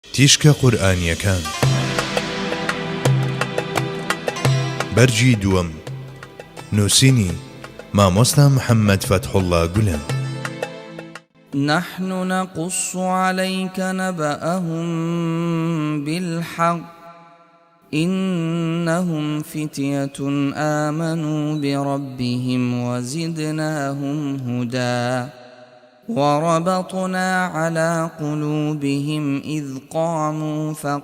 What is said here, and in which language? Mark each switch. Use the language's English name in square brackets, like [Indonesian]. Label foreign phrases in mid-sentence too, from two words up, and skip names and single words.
[Central Kurdish] تیشکە قورئانیەکان بەرجی دووەم نووسینی مامۆستا محەممەد فەتحوڵڵا گولەن. [Arabic] نحن نقص عليك نبأهم بالحق إنهم فتية آمنوا بربهم وزدناهم هدى وربطنا على قلوبهم إذ قاموا